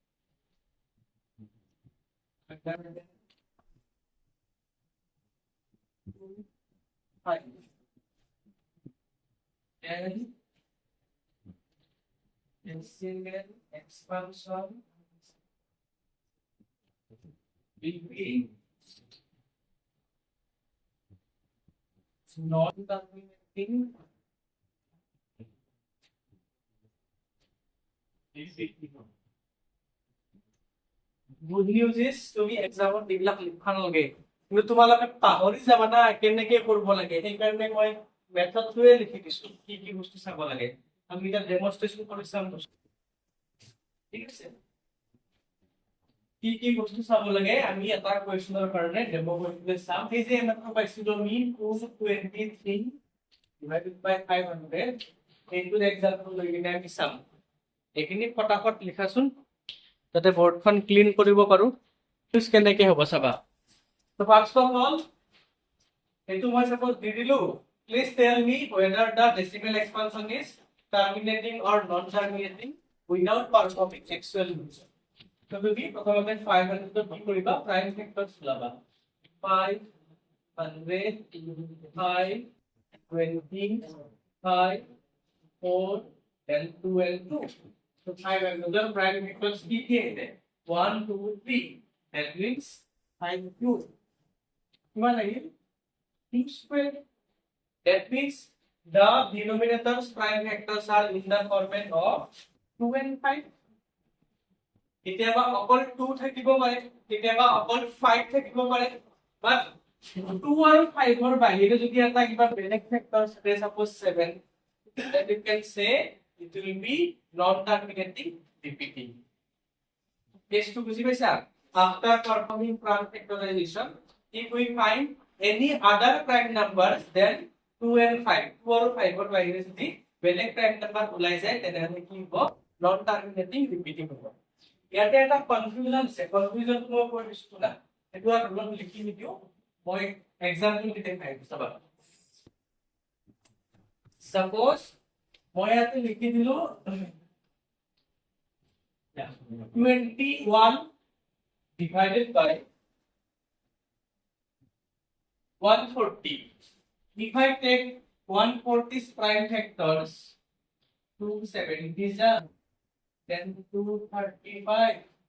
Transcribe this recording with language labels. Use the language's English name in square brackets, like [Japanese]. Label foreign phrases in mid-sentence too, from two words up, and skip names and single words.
[English] five, and decimal expansion between non-terminating good news is [Assamese] তুমি এক্সামত এইবিলাক লিখা নালাগে, কিন্তু তোমালোকে পাহৰি যাবা না কেনেকে কৰিব লাগে। সেইকাৰণে মই মেথডটোৱে লিখি দিছো, কি কি বস্তু চাব লাগে। আমি এটা ডেমনষ্ট্ৰেচন কৰি চাম, ঠিক আছে? কি কি বস্তু চাব লাগে আমি এটা কোৱেশ্চনৰ কাৰণে ডেমো কৰি চাম। এই যে মাত্ৰ পাইছিলো আমি [English] 223 divided by 500, [Assamese] এইটোৰ এক্সাম্পল লৈ কিনে আমি চাম। এইখিনি ফটাফট লিখাচোন যাতে [English] boardখন clean [Assamese] কৰিব পাৰো। ইউজ কেনেকে হ'ব চাবা। তো [English] first of all [Assamese] এইটো মই সাপোজ দি দিলো, [English] please tell me [Assamese] whether the decimal expansion is terminating or non terminating without performing actual division। তো তুমি প্রথমে 500 টো কি কৰিবা, [English] prime factors লাবা। 5 100 5 20 5 4 and 2 and 2। So 5 and other prime factors [Assamese] কি কি আছে [English] 1 2 3, that means 5 cube [Assamese] কিমান আহিল [English] 2 square। That means the denominators prime factors are in the format of 2 and 5। [Assamese] কেতিয়াবা অকল 2 থাকিব পাৰে, কেতিয়াবা অকল 5 থাকিব পাৰে, বাট 2 আৰু 5 ৰ বাহিৰে যদি এটা কিবা বেলেগ ফ্যাক্টৰ আছে [English] suppose 7, then you can say it will be non terminating repeating। [Assamese] Case to বুঝি পাইছা? [English] After performing prime factorization, if we find any other prime numbers then 2 and 5, [Assamese] 2 আৰু 5 ৰ বাহিৰে যদি বেলেগ prime number ওলাই যায় তেনেহলে কি হ'ব, [English] non terminating repeating হ'ব। [Assamese] ইয়াতে এটা কনফিউজন আছে, কনফিউজন মই কৈ দিছো না, এটো আৰু অলপ লিখি নিদিও, মই এক্সাম্পল দি দেখাই দিছো। চাবা সাপোজ মই ইয়াতে লিখি দিলো [English] 21 divided by 140। If I take 140's prime factors, 270s are 10 to 35.